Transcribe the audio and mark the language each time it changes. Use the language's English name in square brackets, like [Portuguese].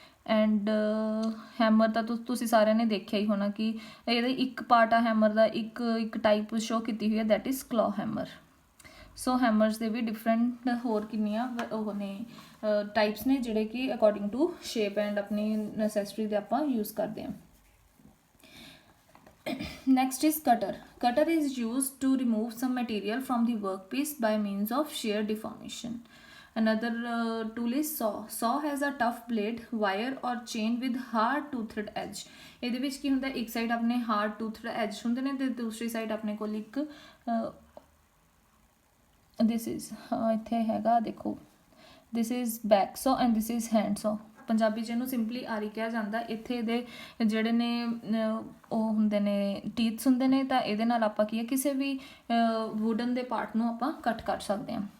[Punjabi] And hammer ਤਾਂ ਤੁਸੀਂ ਸਾਰਿਆਂ ਨੇ ਦੇਖਿਆ ਹੀ ਹੋਣਾ ਕਿ ਇਹਦਾ ਇੱਕ ਪਾਰਟ ਆ ਹੈਮਰ ਦਾ, ਇੱਕ ਟਾਈਪ ਸ਼ੋ ਕੀਤੀ ਹੋਈ ਹੈ, [English] That is claw hammer. [Punjabi] So hammers ਦੇ ਵੀ ਡਿਫਰੈਂਟ ਹੋਰ ਕਿੰਨੀਆਂ ਉਹ ਨੇ ਟਾਈਪਸ ਨੇ ਜਿਹੜੇ ਕਿ [English] according to shape [Punjabi] ਐਂਡ ਆਪਣੀ ਨੈਸੈਸਰੀ ਦੇ ਆਪਾਂ ਯੂਜ਼ ਕਰਦੇ ਹਾਂ। [English] Next is cutter. Cutter is used to remove some material from the workpiece by means of shear deformation. Another tool is saw. Saw has a tough blade, wire or chain with hard toothed edge. [Punjabi] ਇਹਦੇ ਵਿੱਚ ਕੀ ਹੁੰਦਾ, ਇੱਕ side ਆਪਣੇ hard ਟੂਥਡ as ਹੁੰਦੇ ਨੇ ਤੇ ਦੂਸਰੀ side ਆਪਣੇ ਕੋਲ ਇੱਕ ਦਿਸ ਇਜ਼ ਇੱਥੇ ਹੈਗਾ ਦੇਖੋ, [English] This is back saw and this is hand saw. [Punjabi] ਪੰਜਾਬੀ 'ਚ ਇਹਨੂੰ ਸਿੰਪਲੀ ਆਰੀ ਕਿਹਾ ਜਾਂਦਾ। ਇੱਥੇ ਇਹਦੇ ਜਿਹੜੇ ਨੇ ਉਹ ਹੁੰਦੇ ਨੇ ਟੀਥਸ ਹੁੰਦੇ ਨੇ, ਤਾਂ ਇਹਦੇ ਨਾਲ ਆਪਾਂ ਕੀ ਹੈ ਕਿਸੇ ਵੀ ਵੁਡਨ ਦੇ ਪਾਰਟ ਨੂੰ ਆਪਾਂ ਕੱਟ ਕਰ ਸਕਦੇ ਹਾਂ।